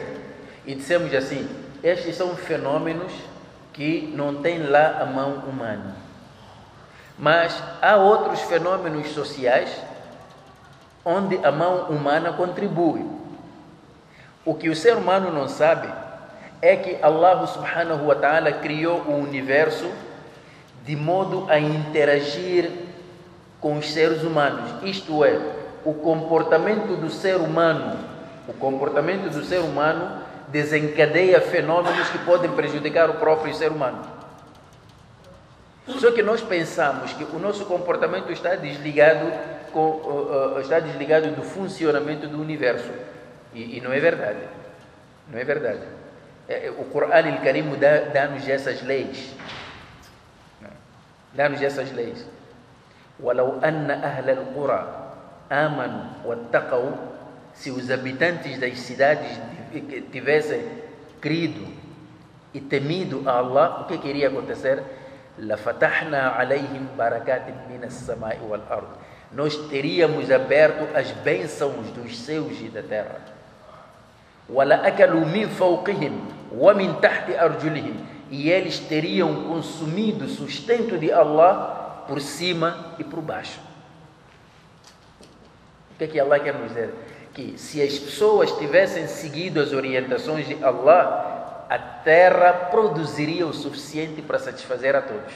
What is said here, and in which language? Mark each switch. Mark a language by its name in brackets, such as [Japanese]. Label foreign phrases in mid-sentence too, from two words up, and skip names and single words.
[Portuguese] E dissemos assim, estes são fenômenos que não têm lá a mão humana. Mas há outros fenômenos sociais onde a mão humana contribui. O que o ser humano não sabe é que [Arabic] الله سبحانه وتعالى [Portuguese] criou o universo de modo a interagir com os seres humanos. Isto é, o comportamento do ser humano desencadeia fenômenos que podem prejudicar o próprio ser humano. Só que nós pensamos que o nosso comportamento está desligado do funcionamento do universo. E não é verdade. Não é verdade. O Corão Al-Karim dá-nos essas leis. Dá-nos essas leis. [Arabic] وَلَوْ أَنَّ أَهْلَ الْقُرَى آمَنُوا وَاتَّقَوْا. [Portuguese] Se os habitantes das cidades tivessem crido e temido a Allah, o que iria acontecer? [Arabic] لَفَتَحْنَا عَلَيْهِمْ بَرَكَاتٍ مِنَ السَّمَاءِ وَالْأَرْضِ. [Portuguese] Nós teríamos aberto as bênçãos dos céus e da terra. [Arabic] وَلَأَكَلُوا مِنْ فَوْقِهِمْ وَمِنْ تَحْتِ أَرْجُلِهِمْ. [Portuguese] E eles teriam consumido o sustento de Allah por cima e por baixo. O que Allah quer nos dizer? que se as pessoas tivessem seguido as orientações de Allah, a terra produziria o suficiente para satisfazer a todos.